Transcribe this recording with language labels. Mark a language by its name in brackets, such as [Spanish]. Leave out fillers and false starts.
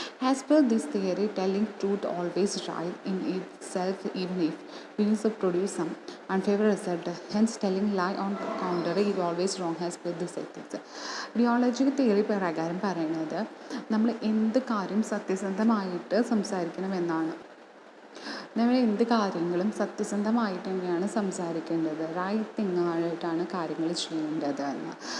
[English] As per this theory, telling truth always right in itself even if means to produce some unfavorable result. Hence, telling lie on the contrary is always wrong as per this ethics. [Malayalam] ഡിയോളജിക്കൽ theory പ്രകാരം പറയുന്നത് നമ്മൾ എന്ത് കാര്യം സത്യസന്ധമായിട്ട് സംസാരിക്കണമെന്നാണ്. നമ്മൾ എന്ത് കാര്യങ്ങളും സത്യസന്ധമായിട്ട് തന്നെയാണ് സംസാരിക്കേണ്ടത്, റൈറ്റ് തിങ്ങായിട്ടാണ് കാര്യങ്ങൾ ചെയ്യേണ്ടത് എന്ന്.